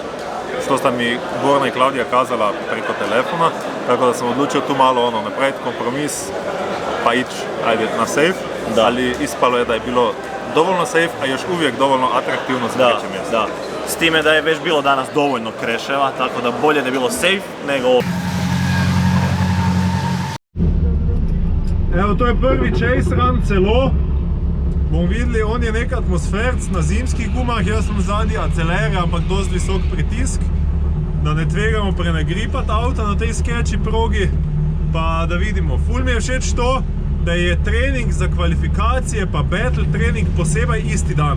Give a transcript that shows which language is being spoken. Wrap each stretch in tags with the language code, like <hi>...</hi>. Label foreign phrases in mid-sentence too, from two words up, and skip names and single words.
<hr>Što sam mi Borna i Klaudija kazala preko telefona, tako da sam odlučio tu malo napraviti kompromis pa ići na safe. Da. Ali ispalo je da je bilo dovoljno safe, a još uvijek dovoljno atraktivno za treće mjesto. Da. S time da je već bilo danas dovoljno kreševa, tako da bolje da je bilo safe nego... Evo, to je prvi</hr> <en>chase run</en> <hr>celo.</hr> <sl>Bomo videli, on je nek atmosferc na zimskih gumah, jaz sem zadnji acelere, ampak dosti visok pritisk, da ne tvegamo prenagripati avta na tej sketchy progi. Pa da vidimo, ful mi je všeč to, da je trening za kvalifikacije pa battle trening posebej isti dan.</sl>